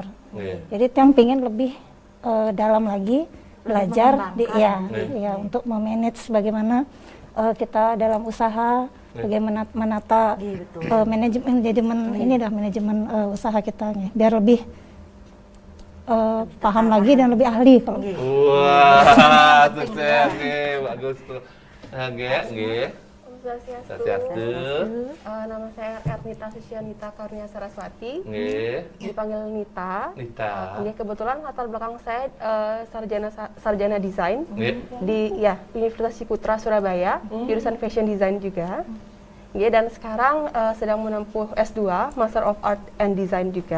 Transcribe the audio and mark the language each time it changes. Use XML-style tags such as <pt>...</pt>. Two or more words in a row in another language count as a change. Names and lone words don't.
<id>Jadi yang pingin lebih dalam lagi belajar untuk memanage bagaimana kita dalam usaha, bagaimana menata manajemen usaha kita biar lebih paham lagi dan lebih ahli kalau. Wah, sukses, bagus tuh. Nggih. Swastiastu. Nama saya Ernita Susianita Karunia Saraswati. Dipanggil Nita. Kebetulan latar belakang saya sarjana desain di Universitas Ciputra Surabaya, jurusan</id> <en>fashion design</en> <id>juga. Dan sekarang sedang menempuh S2</id> <en>Master of Art and Design</en> <id>juga.</id>